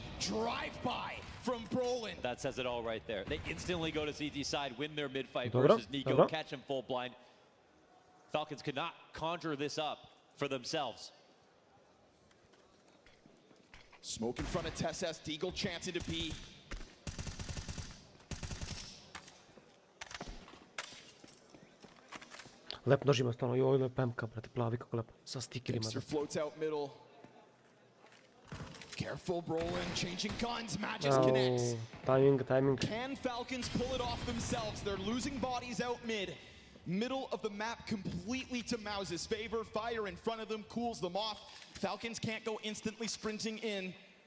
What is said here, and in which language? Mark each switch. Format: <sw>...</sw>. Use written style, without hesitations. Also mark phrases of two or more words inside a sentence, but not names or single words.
<en>Drive-by from Brolin. That says it all right there. They instantly go to CT side, win their mid-fight</en> <sr>Dobro,</sr> <en>versus Nico,</en> <sr>dobro.</sr> <en>catch him full blind. Falcons could not conjure this up for themselves. Smoke in front of Tess. Deagle chancing to be.</en> <sr>Lep nožima stvarno, i ovo je PMK, brate, plavi kako lepo. Sa stikerima.</sr> <en>Dexter floats out middle. Careful, Brolin, changing guns, matches connects. Timing. Can Falcons pull it off themselves? They're losing bodies out mid. Middle of the map completely to MOUZ's favor. Fire in front of them cools them off. Falcons can't go instantly sprinting in.</en>